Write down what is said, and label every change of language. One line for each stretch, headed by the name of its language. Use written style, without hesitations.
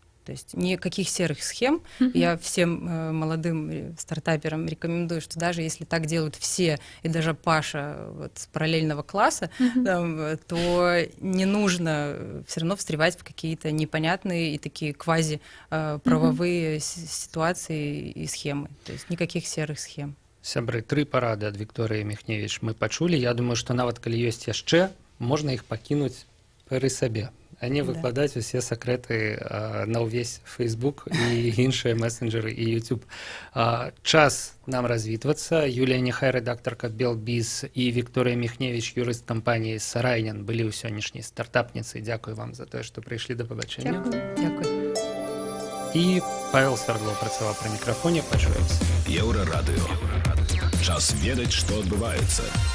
Russian: То есть никаких серых схем. Я всем молодым стартаперам рекомендую, что даже если так делают все, и даже Паша вот, с параллельного класса, там, то не нужно все равно встревать в какие-то непонятные и такие квази-правовые ситуации и схемы. То есть никаких серых схем.
Belarusian: Сябры, 3 парады ад Вікторыі Міхневіч мы пачулі. Я думаю, што нават калі ёсць яшчэ, можна іх пакінуць пры сабе, а не выкладаць усе сакрэты на ўвесь Facebook і іншыя месенджеры і YouTube. Час нам развітвацца. Юлія Нехай, рэдактарка Белбіз, і Вікторыя Міхневіч, юрыст кампаніі Сарайнян, былі ў сённяшняй стартапніцы. Дзякую вам за тое, што прыйшлі. Да пабачэння.
Ukrainian: Дякую.
Belarusian: І Павел Свердлов працаваў пры мікрафоне. Пачуемся. Еўрарадыё. Час ведаць, што адбываецца.